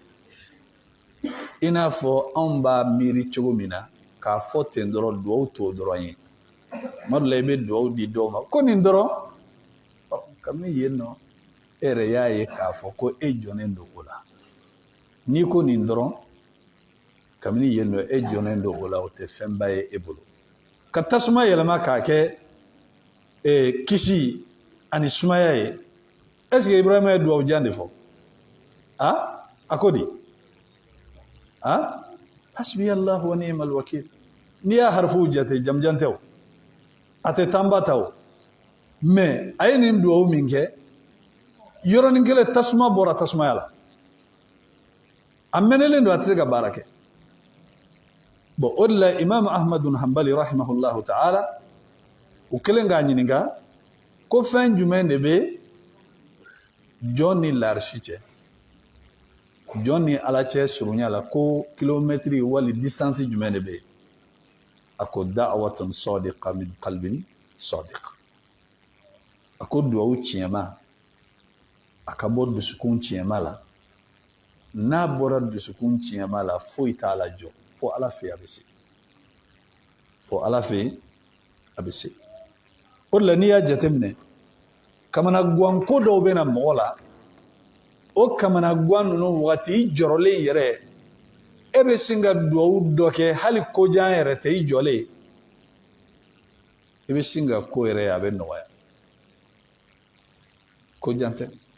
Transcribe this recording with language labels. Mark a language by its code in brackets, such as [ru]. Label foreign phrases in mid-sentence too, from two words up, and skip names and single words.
[bm] i n'a fɔ anw b'a miiri cogo min na k'a fɔ ten dɔrɔn duwawu t'o dɔrɔn ye tuma dɔ la i bɛ duwawu di dɔw ma ko nin dɔrɔn kabini yen nɔ e yɛrɛ y'a ye k'a fɔ ko e jɔnnen don o la n'i ko nin dɔrɔn kabini yen nɔ e jɔnnen don o la o tɛ fɛnba ye e bolo ka tasuma yɛlɛma k'a kɛ kisi ani sumaya ye [fr] est-ce que [bm] Ibrahima ye duwawu jan de fɔ a ko di [ar] حسبي الله ونعم الوكيل [bm] n'i y'a harifu jate jamjan tɛ o a tɛ tanba ta o mais a ye nin duwawu min kɛ yɔrɔnin kelen tasuma bɔra tasumaya la a mɛnɛlen don a tɛ se ka baara kɛ bon o de la imam ahmadu hanbali [ar] رحمه الله تعالى [bm] u kelen k'a ɲininka ko fɛn jumɛn de bɛ jɔn ni larisi cɛ jɔn ni ala cɛ surunya la ko kilomɛtiri wali distance jumɛn de bɛ yen a ko [ar] دعوة صادقة من قلب صادق [bm] a ko duwawu tiɲɛma a ka bɔ dusukun tiɲɛma la n'a bɔra dusukun tiɲɛma la foyi t'a la jɔ fo ala fɛ a bɛ se fo ala fɛ a bɛ se o de la n'i y'a jateminɛ kamanagan ko dɔw bɛ na mɔgɔ la o kamanagan ninnu wagati i jɔrɔlen yɛrɛ e bɛ sin ka duwawu dɔ kɛ hali kojan yɛrɛ tɛ i jɔlen i bɛ sin ka ko yɛrɛ a bɛ nɔgɔya kojan tɛ